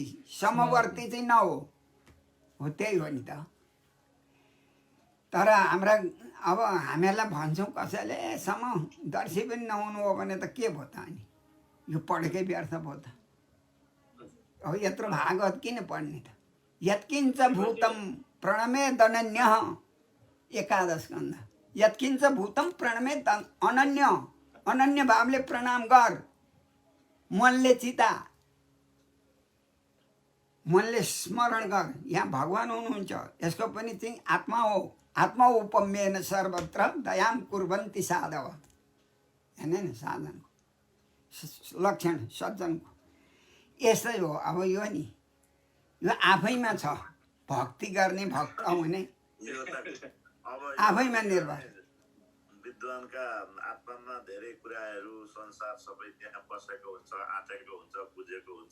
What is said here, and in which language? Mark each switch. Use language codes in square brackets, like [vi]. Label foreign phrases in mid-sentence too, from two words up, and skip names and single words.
[ne] समवर्ती चाहिँ नहो, हो त्यही हो नि त। तर हाम्रा अब हामीहरूलाई भन्छौँ कसैले समदर्शी पनि नहुनु हो भने त के भयो त? अनि यो पढेकै व्यर्थ भयो त। अब यत्रो भागवत किन पढ्ने त? [sa] यत्किञ्च भूतं प्रणमे दनन्य एकादश स्कन्ध। यत्किञ्च भूतं प्रणमे अनन्य, [ne] अनन्य भावले प्रणाम गर। मनले चिता, मनले स्मरण गर। यहाँ भगवान् हुनुहुन्छ, यसको पनि चाहिँ आत्मा हो। [sa] आत्मा उपम्येन सर्वत्र दयाम कुर्वन्ति साधव। [ne] हेर्ने नि साधनको लक्षण सज्जनको यसै हो। अब यो नि यो आफैमा छ। भक्ति गर्ने भक्त हुने आफैमा निर्भर। विद्वानका आत्मामा धेरै कुराहरू संसार सबै त्यहाँ बसेको हुन्छ, आँटेको हुन्छ, बुझेको हुन्छ।